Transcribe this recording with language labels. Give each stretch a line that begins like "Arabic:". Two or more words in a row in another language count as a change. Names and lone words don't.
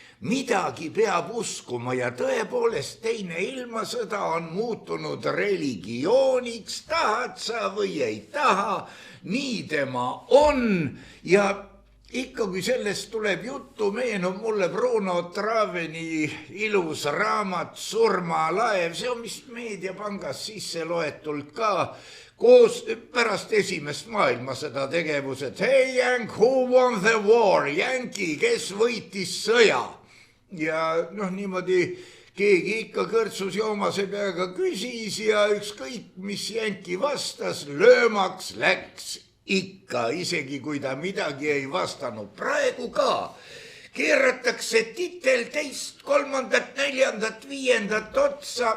Estonian: midagi peab uskuma ja tõepoolest teine ilmasõda on muutunud religiooniks, tahad sa või ei taha, nii tema on ja ikka kui sellest tuleb juttu, meenub mulle Bruno Traveni ilus raamat Surmalaev, see on vist Meediapangas sisse loetult ka, koos pärast esimest maailmasõda tegevused.
English: Hey Yank, who won the war?
Estonian: Yanki, kes võitis sõja? Ja niimoodi keegi ikka kõrtsus joomase peaga küsis ja ükskõik, mis Yanki vastas, löömaks läks ikka, isegi kui ta midagi ei vastanud. Praegu ka keeratakse titel teist, kolmandat, neljandat, viiendat otsa.